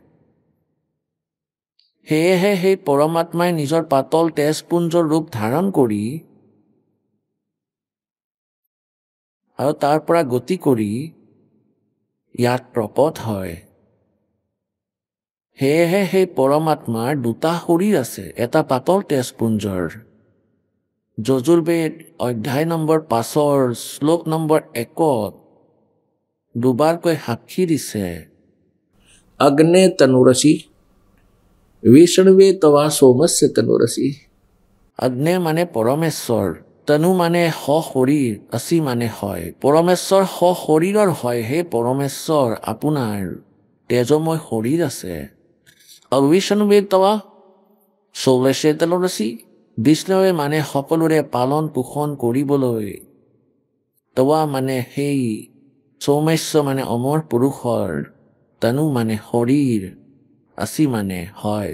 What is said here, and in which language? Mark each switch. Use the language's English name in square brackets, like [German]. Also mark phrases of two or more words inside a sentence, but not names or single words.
[Assamese] সেয়েহে সেই পৰমাত্মাই নিজৰ পাতল তেজপুঞ্জৰ ৰূপ ধাৰণ কৰি আৰু তাৰ পৰা গতি কৰি ইয়াত প্ৰকট হয়। সেয়েহে সেই পৰমাত্মাৰ দুটা শৰীৰ আছে, এটা পাতল তেজপুঞ্জৰ। যজুৰ্বেদ অধ্যায় নম্বৰ 5 শ্লোক নম্বৰ 1 দুবাৰকৈ সাক্ষী দিছে, [Sanskrit] अग्ने तनुरसी विष्णवे तवा सोमस्य तनुरसी। [Assamese] অগ্নে মানে পৰমেশ্বৰ, তনু মানে সশৰীৰ, অসি মানে হয়। পৰমেশ্বৰ সশৰীৰৰ হয়। সেই পৰমেশ্বৰ আপোনাৰ তেজময় শৰীৰ আছে। [Sanskrit] অবিষ্ণৱে তৱা সৌমস্য তনুৰসি, [Assamese] বিষ্ণুৱে মানে সকলোৰে পালন পোষণ কৰিবলৈ, তৱা মানে সেই, সৌমস্য মানে অমৰ পুৰুষৰ, তনু মানে শৰীৰ, অসি মানে হয়।